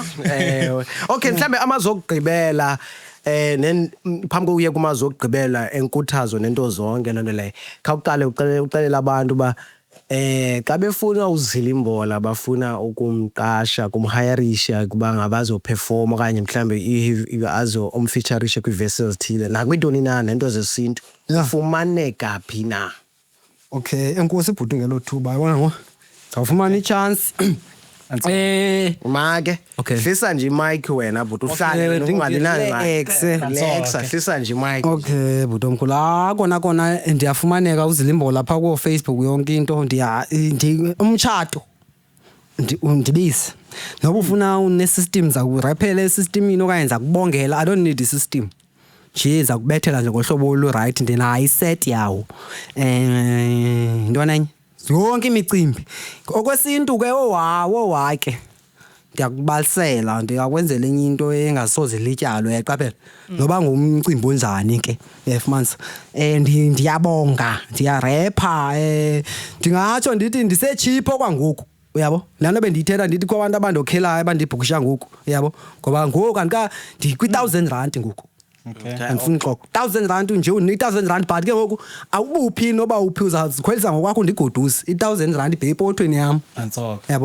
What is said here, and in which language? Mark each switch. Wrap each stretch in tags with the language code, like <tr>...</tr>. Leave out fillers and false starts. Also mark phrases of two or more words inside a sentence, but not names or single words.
<xh>Okay, mhlambe amazokugqibela phambi kokuya kumazokugqibela enkuthazo nento zonke lento leyo khawuqale ucelela abantu ba xa befuna uZilimbola bafuna ukumqasha kumhirisha kuba ngabazo perform okanye mhlambe azo umfeaturisha kwi-verses thile nakwintoni na nento zesintu fumaneka phi na. okay enkosi ibhuti ngelo thuba yabona ngo awufumana i-chance Make hlisa nje mic wena but uhlale ungalinani relaxa hlisa nje mic. Okay bhuti omkhulu kona ndiyafumaneka uZilimbola lapha ku Facebook yonke into umtshato undibise noba ufuna une system zakurapela esystemini okanye zakubongela</xh> <en>I don't need</en> <xh>i-system nje zakubethela nje ngohlobo olu right ndinayo iset yawo intwana enye yonke imicimbi okwesintu ke wake ndiyakubalisela ndingakwenzela enye into engasoze lityalo yaqaphela noba ngumcimbi onjani ke yafumanisa ndiyabonga ndiyarepha ndingatsho ndithi ndisetshipho kwangoku uyabo laa nto bendiyithetha ndithi kwabantu abandokhelayo abandibhukisha ngoku uyabo ngoba ngoku kwi-1,000 ngoku andifuni xoko 1,000 rand nje unika 1,000 rand but ke ngoku awubuphi noba uphi uzazikhwelisa ngokwakho ndigoduse 1,000 rand ibhe epothweni yam yabo</xh>